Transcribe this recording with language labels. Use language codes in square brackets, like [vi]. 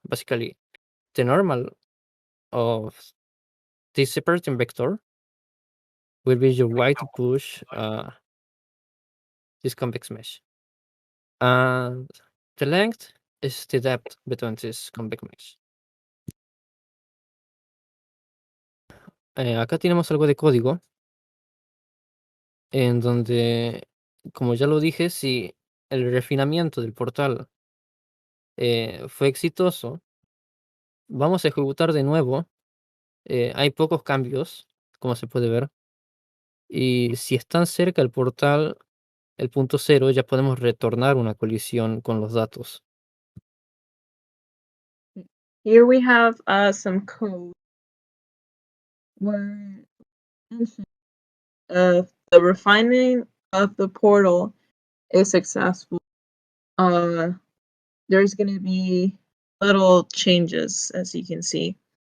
[en] Basically, the normal of this separating vector will be your y to push this convex mesh. And the length is the depth between this convex mesh. [es] Acá tenemos algo de código en donde, como ya lo dije, si el refinamiento del portal fue exitoso, vamos a ejecutar de nuevo. Hay pocos cambios, como se puede ver. Y si están cerca el portal, el punto cero, ya podemos retornar una colisión con los datos. [en] Here we have some code where the refining of the portal is successful. There's going to be little changes, as you can see.